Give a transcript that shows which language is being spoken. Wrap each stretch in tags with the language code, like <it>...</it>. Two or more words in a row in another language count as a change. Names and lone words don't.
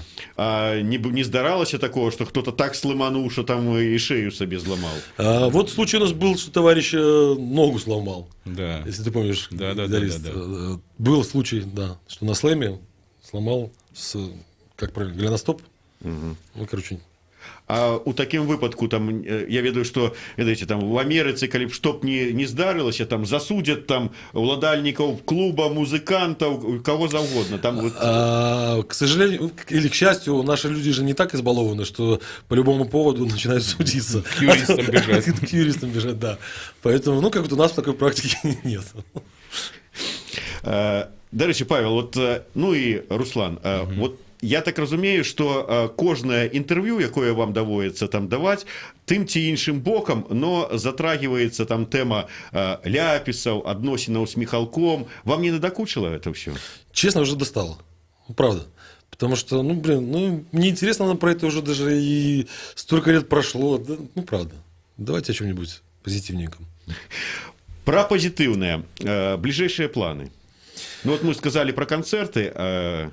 <ru>А не здаралася такого, что кто-то так сломанул, что там и шею себе сломал? Вот случай у нас был, что товарищ ногу сломал. Да. Если ты помнишь, Да. Был случай, да, что на слэме сломал как правильно, голеностоп. Ну, короче.</ru> <be>А у такім выпадку там я ведаю, што ведаеце там в Амерыцы, калі б што б не здарылася, там засудзяць там уладальнікаў клуба, музыкантаў,</be> <ru>кого завгодна там вот... К сожалению или к счастью, наши люди же не так избалованы, что по любому поводу начинают судиться. К юристам бежать. К юристам бежать, да. Поэтому, ну, как вот у нас такой практики нет.</ru> <be>Дарэчы, Павел, вот, ну і Руслан, вот я так разумею, што кожнае інтэрв'ю, якое вам даводіцца там даваць, тым ці іншым бокам, но затрагиваецца там тэма ляпісаў, адносінаў з Михалком. Вам не надакучыла</be> <ru>это все? Честно, уже достало. Правда. Потому что, мне интересно про это уже даже и столько лет прошло. Ну, правда. Давайте о чем-нибудь позитивненьком. Про позитивное. Ближайшие планы. Ну, вот мы сказали про концерты.</ru>